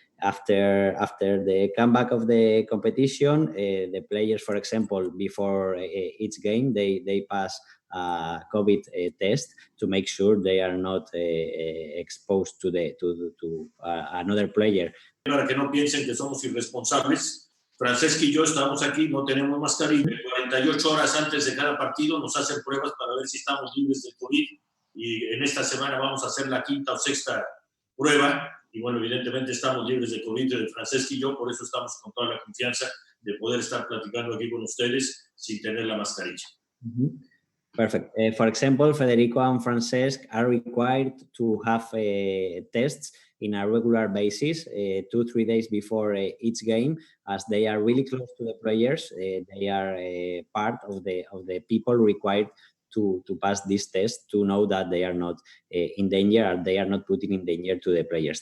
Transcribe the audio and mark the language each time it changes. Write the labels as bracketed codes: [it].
[en] After the comeback of the competition, the players, for example, before each game, they pass a COVID test to make sure they are not exposed to another player. [es] Para que no piensen que somos irresponsables, Francesca y yo estamos aquí, no tenemos mascarilla. 48 horas antes de cada partido nos hacen pruebas para ver si estamos libres del COVID, y en esta semana vamos a hacer la 5ª o 6ª prueba. Y bueno, evidentemente estamos libres de COVID, de Francesca y yo, por eso estamos con toda la confianza de poder estar platicando aquí con ustedes sin tener la mascarilla. [en] Perfect. For example, Federico and Francesc are required to have tests in a regular basis, 2-3 days before each game, as they are really close to the players. They are part of the people required to pass this test, to know that they are not in danger, or they are not putting in danger to the players.